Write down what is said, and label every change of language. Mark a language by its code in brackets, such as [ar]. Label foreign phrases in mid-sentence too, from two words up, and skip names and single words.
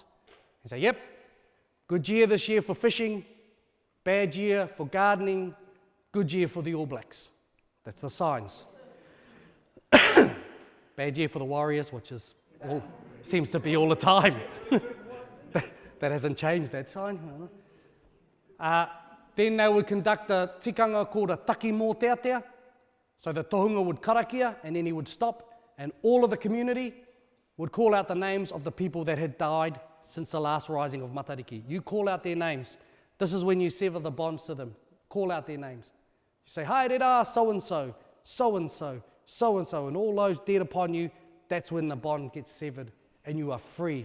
[en] He'd say, yep, good year this year for fishing, bad year for gardening, good year for the All Blacks. That's the signs. Bad year for the Warriors, which is seems to be all the time. That hasn't changed, that sign. Then they would conduct a tikanga called a [mi] taki mō teatea. [en] So the tohunga would karakia, and then he would stop, and all of the community would call out the names of the people that had died since the last rising of Matariki. You call out their names. This is when you sever the bonds to them. Call out their names. You say, [mi] "Hai rera, [en] so-and-so, so-and-so, so-and-so," and all those dead upon you, that's when the bond gets severed, and you are free.